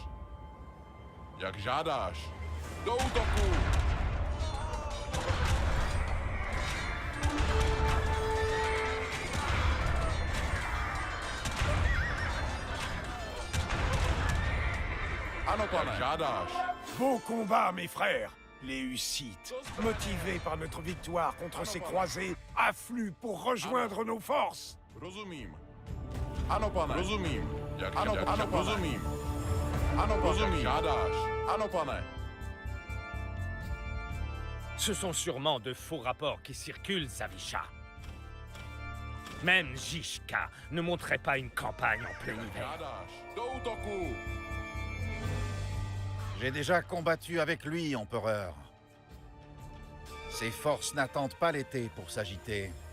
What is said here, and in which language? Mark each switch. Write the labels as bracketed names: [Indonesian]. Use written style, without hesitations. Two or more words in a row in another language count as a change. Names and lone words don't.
[Czech] Jak žádáš? Do útoku! Ano, pane. Jak žádáš? [French] Beau combat, mes frères! Les Hussites, motivés par notre victoire contre ces croisés, affluent pour rejoindre nos forces! [Czech] Rozumím. Ano, pane. Rozumím. Ano, pane. Rozumím. Ano, pane. Rozumím. Žádáš. Ano, pane. [French] Ce sont sûrement de faux rapports qui circulent, Zawisza. Même Žižka ne monterait pas une campagne en plein hiver. [Czech] Žádáš. Do útoku! [French] J'ai déjà combattu avec lui, empereur. Ses forces n'attendent pas l'été pour s'agiter.